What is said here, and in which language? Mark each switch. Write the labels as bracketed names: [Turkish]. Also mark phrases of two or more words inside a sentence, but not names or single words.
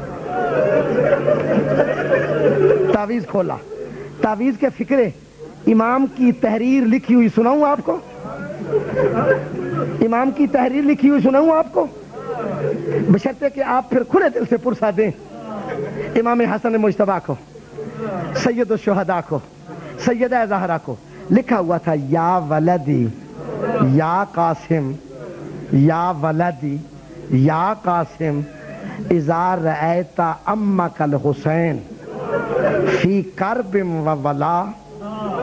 [Urdu] تعویذ کھولا، تعویذ کے فکرے امام کی تحریر لکھی ہوئی سناؤں آپ کو؟ امام کی تحریر لکھی ہوئی سناؤں آپ کو؟ بشرطے کہ آپ پھر کھلے دل سے پرسا دیں امام حسن مجتبیٰ کو، سید الشہداء کو، سیدہ زہرا کو. لکھا ہوا تھا [Arabic] یا ولدی یا قاسم، یا ولدی یا قاسم اذا رأیت امک الحسین فی کرب و ولا